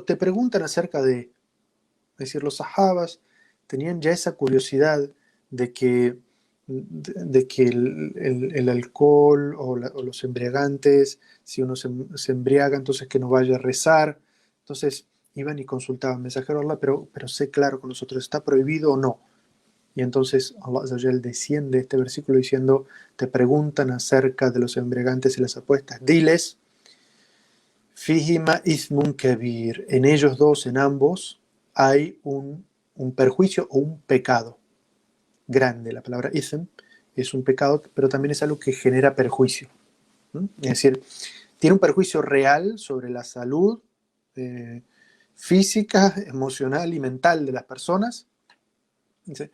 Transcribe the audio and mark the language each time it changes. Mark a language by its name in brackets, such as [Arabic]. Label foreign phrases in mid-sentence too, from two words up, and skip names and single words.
[Spanish] Te preguntan acerca de, es decir, los sahabas tenían ya esa curiosidad de que, el alcohol o los embriagantes, si uno se embriaga, entonces que no vaya a rezar. Entonces iban y consultaban, mensajero Allah, pero sé claro con nosotros, ¿está prohibido o no? Y entonces Allah [Arabic] عز وجل [Spanish] desciende este versículo diciendo, te preguntan acerca de los embriagantes y las apuestas. Diles, [Arabic] فيهما إثم كبير, [Spanish] en ellos dos, en ambos, hay un perjuicio o un pecado grande. La palabra ism es un pecado, pero también es algo que genera perjuicio. Es decir, tiene un perjuicio real sobre la salud física, emocional y mental de las personas, ¿sí?